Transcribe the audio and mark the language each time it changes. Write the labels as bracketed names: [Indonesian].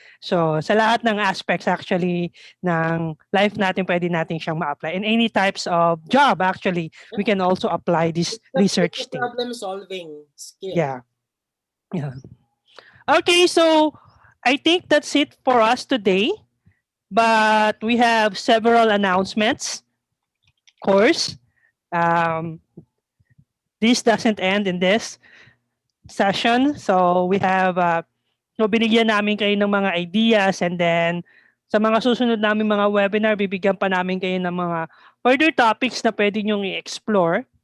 [Filipino] So, sa lahat ng aspects actually ng life natin, pwede natin siyang ma-apply. [English] In any types of job, actually, we can also apply this research It's a problem-solving skill. Yeah. Okay, so I think that's it for us today. But we have several announcements. Of course, this doesn't end in this session. So we have, [Filipino] binigyan namin kayo ng mga ideas, and then sa mga susunod namin mga webinar, bibigyan pa namin kayo ng mga further topics na pwede nyong i-explore.